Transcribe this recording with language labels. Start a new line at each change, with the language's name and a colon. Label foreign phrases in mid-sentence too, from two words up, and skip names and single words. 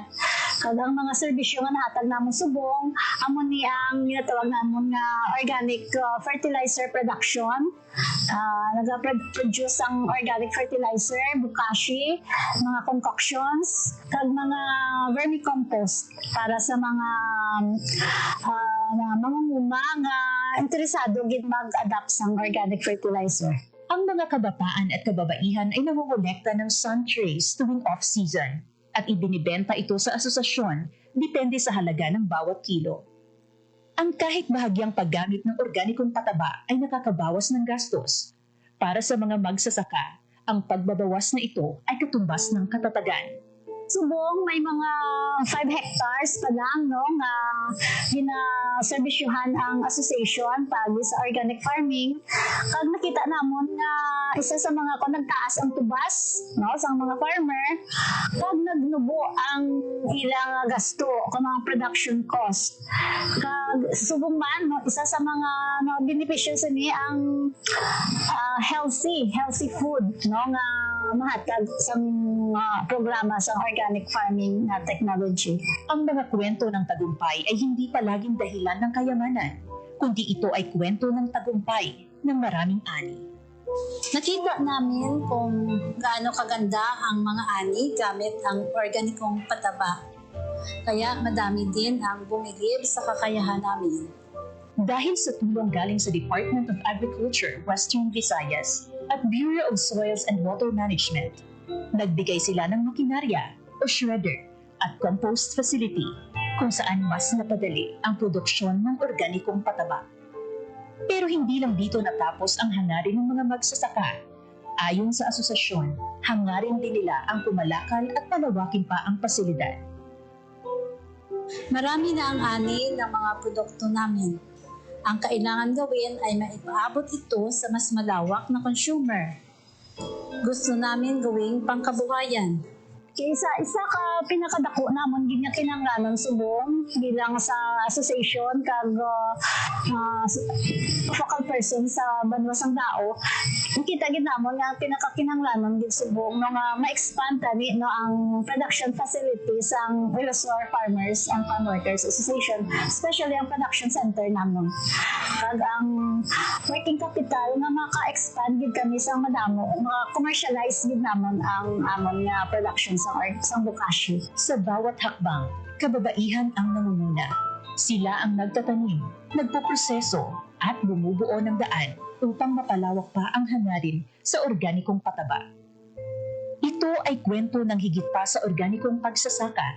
Hiligaynon: Kadang mga serbisyo nga nahatag namon subong, amon ni ang ginatawag namon nga
English: organic fertilizer production.
Hiligaynon: Nag-produce ang
English: organic fertilizer,
Hiligaynon: bukashi, mga concoctions, kag mga vermicompost para sa mga mangunguma nga interesado gid mag-adapt sa
English: organic fertilizer.
Filipino: Ang mga kabataan at kababaihan ay nangongolekta ng
English: sun trays
Filipino: tuwing off-season at ibinibenta ito sa asosasyon depende sa halaga ng bawat kilo. Ang kahit bahagyang paggamit ng organikong pataba ay nakakabawas ng gastos, Para sa mga magsasaka, ang pagbabawas na ito ay katumbas ng katatagan.
Hiligaynon: Subong may mga 5 hectares pa lang no nga ginaserbisyuhan ang association pagi sa
English: organic farming.
Hiligaynon: Kag nakita namon nga isa sa mga nagtaas ang tubas no sa mga farmer kag nagnubo ang ilang gasto kung mga production cost. Kag subong man no isa sa mga benepisyo sa ni ang
English: healthy food
Hiligaynon: no nga mahatag sa programa sa
English: organic farming
Hiligaynon: na technology.
Filipino: Ang mga kwento ng tagumpay ay hindi palaging dahilan ng kayamanan, kundi ito ay kwento ng tagumpay ng maraming ani. Nakita namin kung gaano kaganda ang mga ani gamit ang organikong pataba. Kaya madami din ang bumilib sa kakayahan namin. Dahil sa tulong galing sa Department of Agriculture, Western Visayas at Bureau of Soils and Water Management, nagbigay sila ng makinarya o shredder at compost facility kung saan mas napadali ang produksyon ng organikong pataba. Pero hindi lang dito natapos ang hangarin ng mga magsasaka. Ayon sa asosasyon, hangarin din nila ang pumalakal at palawakin pa ang pasilidad. Marami na ang ani ng mga produkto namin. Ang kailangan gawin ay maipaabot ito sa mas malawak na consumer. Gusto namin gawing pangkabuhayan.
Hiligaynon: Kaysa isa ka pinakadako namon ginya kinahanglanon subong bilang sa association kag focal person sa Banwasang Dao. Kita gid namon nga pinakakinahanglanon gid subong no nga ma-expand tani no ang
English: production facilities
Hiligaynon: ang Ilocos Farmers and Farm Workers Association, especially ang
English: production center
Hiligaynon: namon. Kag ang
English: working capital
Hiligaynon: nga maka-expand gid kami sa madamo, ma-commercialize gid namon ang amon nga production sa bokashi.
Filipino: Sa bawat hakbang, kababaihan ang nangunguna. Sila ang nagtatanim, nagpoproseso at bumubuo ng daan upang mapalawak pa ang hangarin sa organikong pataba. Ito ay kwento ng higit pa sa organikong pagsasaka.